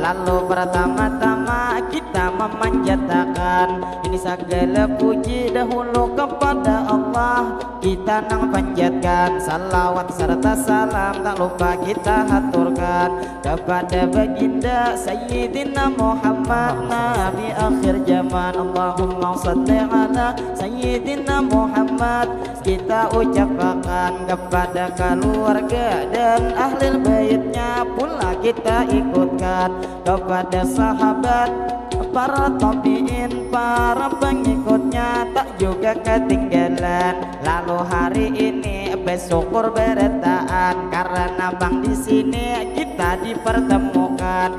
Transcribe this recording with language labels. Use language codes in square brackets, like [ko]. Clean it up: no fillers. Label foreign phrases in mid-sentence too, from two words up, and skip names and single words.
[id] Lalu pertama-tama kita memanjatkan ini segala puji dahulu kepada Allah. Kita nang panjatkan salawat serta salam tak lupa kita haturkan kepada baginda Sayyidina Muhammad Nabi akhir zaman. [ar] اللهم صل على سيدنا محمد. [id] Kita ucapkan kepada keluarga dan ahli baitnya pula kita ikutkan kepada sahabat, para tabiin, para pengikutnya tak juga ketinggalan. Lalu hari ini bersyukur bertaan karena bang di sini kita dipertemukan.